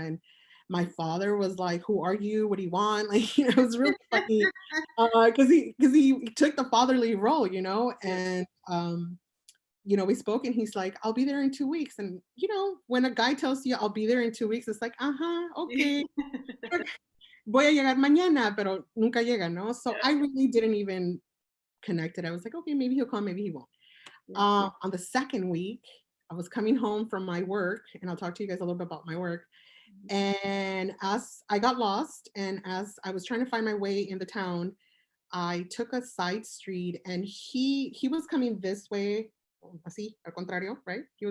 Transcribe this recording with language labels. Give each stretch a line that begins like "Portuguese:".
English: And my father was like, who are you? What do you want? Like, it was really funny because he took the fatherly role, and we spoke, and he's like, I'll be there in 2 weeks. And when a guy tells you I'll be there in 2 weeks, it's like, okay.
Spanish: Voy a llegar mañana, pero nunca llega, no?
English: So I really didn't even connect it. I was like, okay, maybe he'll come, maybe he won't. On the second week, I was coming home from my work, and I'll talk to you guys a little bit about my work. And as I got lost, and as I was trying to find my way in the town, I took a side street, and he was coming this way,
Spanish: así, al contrario,
English: right?